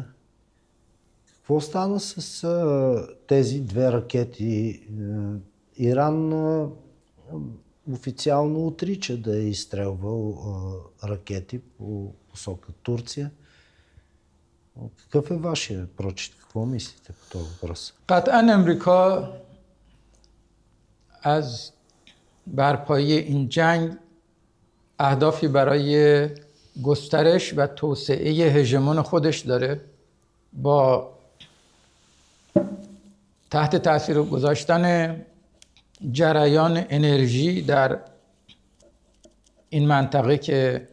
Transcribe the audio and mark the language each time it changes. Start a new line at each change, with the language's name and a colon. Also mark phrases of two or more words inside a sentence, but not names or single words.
Bulgarian: Какво стана с тези две ракети? Иран официално отрича да е изстрелвал ракети по посока Турция. Какъв е вашия прочит? Какво мислите по този въпрос?
Persian: قطعا امریکا از برپایی این جنگ اهدافی برای گسترش و توسعه هژمون خودش داره، با تحت تاثیر گذاشتن جریان انرژی در این منطقه که